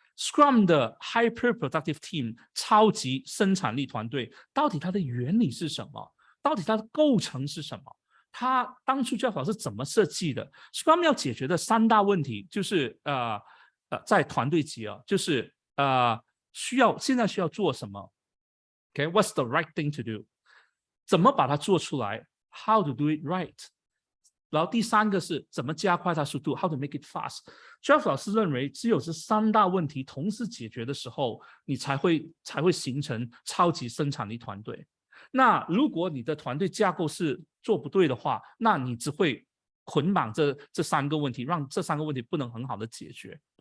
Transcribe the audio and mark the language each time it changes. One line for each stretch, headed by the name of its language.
Chinese: Scrum 的 Hyper Productive Team 超级生产力团队，到底它的原理是什么？到底它的构成是什么？它当初 Jeff 老师怎么设计的 ？Scrum 要解决的3大问题，就是在团队级就是现在需要做什么 ？OK，
English: what's the right thing to do？
Chinese: 怎么把它做出来 ？
English: How to do it right？
Chinese: 然后第3个是怎么加快它速度 ，
English: How to make it fast。
Chinese: Jeff 老师认为，只有这3大问题同时解决的时候，你才会形成超级生产力团队。那如果你的团队架构是做不对的话，那你只会捆绑这3个问题，让这3个问题不能很好的解决。